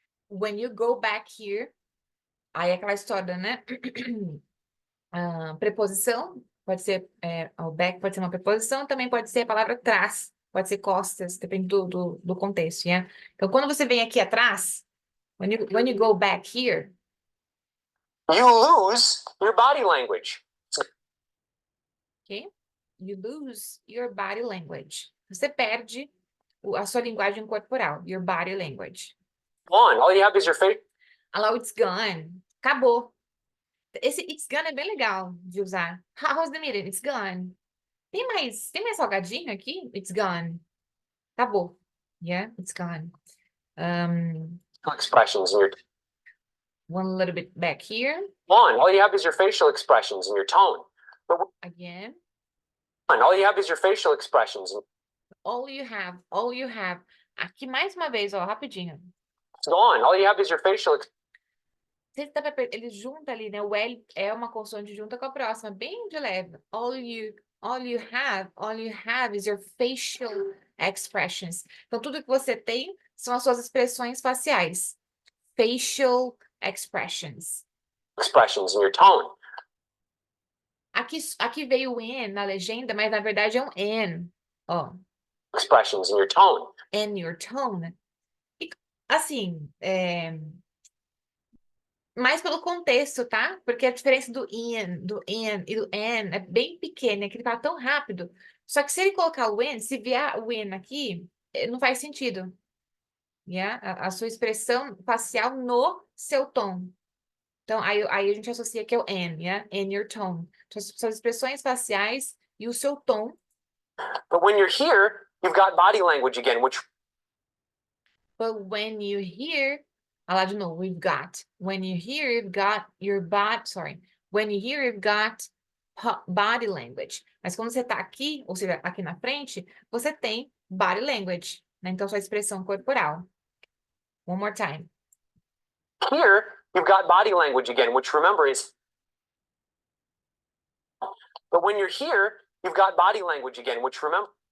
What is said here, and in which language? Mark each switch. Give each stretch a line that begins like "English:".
English: when you go back here,
Portuguese: aí é aquela história, né? Preposição, pode ser, o back pode ser uma preposição, também pode ser a palavra trás, pode ser costas, depende do contexto, né? Então, quando você vem aqui atrás,
English: when you go back here, you lose your body language. ok? You lose your body language.
Portuguese: Você perde a sua linguagem corporal,
English: your body language. One, all you have is your face. Hello, it's gone.
Portuguese: Acabou.
English: Esse it's gone
Portuguese: é bem legal de usar.
English: How's the meeting? It's gone.
Portuguese: Tem mais salgadinho aqui?
English: It's gone.
Portuguese: Acabou.
English: Yeah, it's gone. Expressions in your One little bit back here. one, all you have is your facial expressions and your tone. But Again. one, all you have is your facial expressions. All you have.
Portuguese: Aqui mais uma vez, ó, rapidinho.
English: It's gone. All you have is your facial.
Portuguese: Ele junta ali, né? O L é uma consoante junta com a próxima, bem de leve.
English: All you have is your facial expressions.
Portuguese: Então, tudo que você tem são as suas expressões faciais.
English: Facial expressions. Expressions in your tone.
Portuguese: Aqui veio o in na legenda, mas na verdade é um N. Ó.
English: Expressions in your tone. In your tone.
Portuguese: E, assim, mais pelo contexto, tá? Porque a diferença do in e do an é bem pequena, é que ele fala tão rápido. Só que se ele colocar o in, se vier o in aqui, não faz sentido. Yeah? A sua expressão facial no seu tom. Então, aí a gente associa que é o N, yeah?
English: In your tone.
Portuguese: Então, suas expressões faciais e o seu tom.
English: But when you're here, you've got body language again, which But when you hear, I'll
Portuguese: lá de novo,
English: we've got. When you hear, you've got your body, sorry. When you hear, you've got body language.
Portuguese: Mas quando você está aqui, ou seja, aqui na frente, você tem body language, né? Então, sua expressão corporal.
English: One more time. Here, you've got body language again, which remember is. But when you're here, you've got body language again, which remember